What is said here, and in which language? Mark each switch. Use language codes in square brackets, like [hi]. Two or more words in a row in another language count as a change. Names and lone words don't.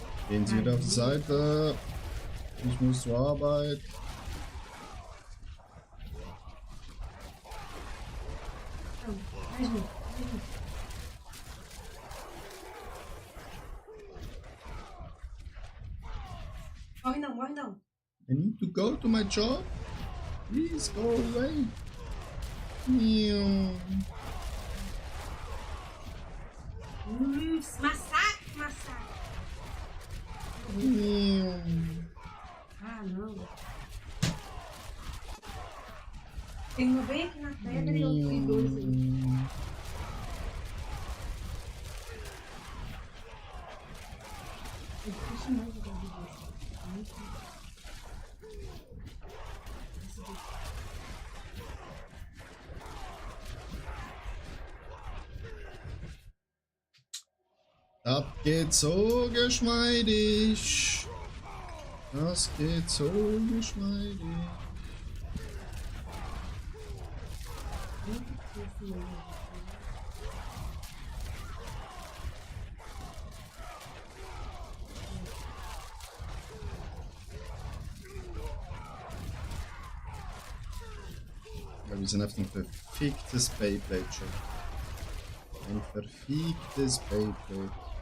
[de] Gehen Sie wieder auf die Seite. Ich muss zur Arbeit. [pt] Não, mais um, mais um. Morre não, morre não. [en] I need to go to my job. Please go away. Miau. [pt] Massacre, massacre. Miau. Ah, não. Tem uma bem aqui na pedra e outro e dois aí. É difícil mais jogar de dois. Muito difícil. [de] Das geht so geschmeidig. Das geht so geschmeidig. [pt] Muito difícil mesmo. [de] Ja, wir sind auf ein verficktes Beyblade schon. Ein verficktes Beyblade.